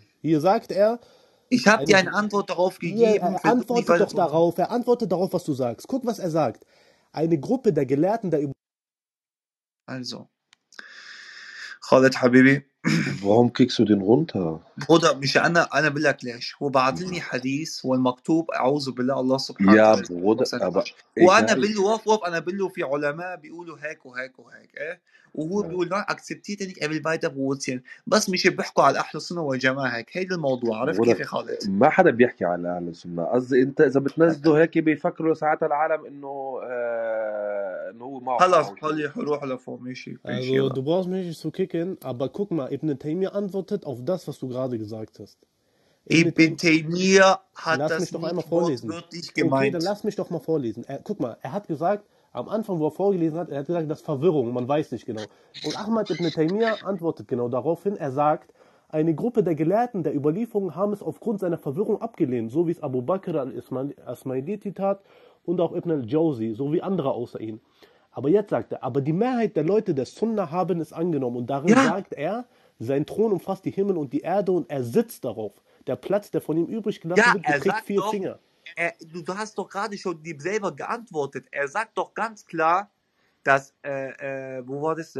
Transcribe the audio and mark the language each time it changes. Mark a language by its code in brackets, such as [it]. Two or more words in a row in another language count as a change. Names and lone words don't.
[de] Hier sagt er, ich habe dir eine Antwort darauf gegeben. Er antwortet doch darauf, was du sagst. Guck, was er sagt. Eine Gruppe der Gelehrten der Also, Khaled Habibi. Warum kickst du den runter? Bruder, [ar] مش أنا بقول لك ليش هو بعت لي حديث هو المكتوب أعوذ بالله الله سبحانه [de] Ja, [ar] وتعالى [de] Bruder, aber [ar] وأنا بقول له وقف أنا بقول له في علماء بيقولوا هيك وهيك وهيك إيه وهو بيقول لا اكسبتيت انك قبل بايتا بوتسين بس مش بيحكوا على اهل السنه والجماعه هيك هيدا الموضوع عرفت كيف يا خالد؟ ما حدا بيحكي على اهل السنه قصدي انت اذا بتنزله هيك بيفكروا ساعات العالم انه انه هو معه خلاص خلي روح لفوق ماشي. [de] Also du brauchst mich nicht zu kicken, aber guck mal, Ibn Taymiyyah antwortet auf das, was du gerade gesagt hast. Ibn Taymiyyah hat lass das mich doch nicht einmal vorlesen. wortwörtlich gemeint. Okay, dann lass mich doch mal vorlesen. Guck mal, er hat gesagt, am Anfang, wo er vorgelesen hat, er hat gesagt, das ist Verwirrung, man weiß nicht genau. Und Ahmad ibn Taymiyyah antwortet genau daraufhin, er sagt, eine Gruppe der Gelehrten der Überlieferung haben es aufgrund seiner Verwirrung abgelehnt, so wie es Abu Bakr al-Ismailiti tat und auch Ibn al-Jawzi, so wie andere außer ihm. Aber jetzt sagt er, aber die Mehrheit der Leute der Sunna haben es angenommen und darin sagt er, sein Thron umfasst die Himmel und die Erde und er sitzt darauf. Der Platz, der von ihm übrig gelassen wird, beträgt 4 Finger. Du hast doch gerade schon dir selber geantwortet. Er sagt doch ganz klar, dass, wo war das?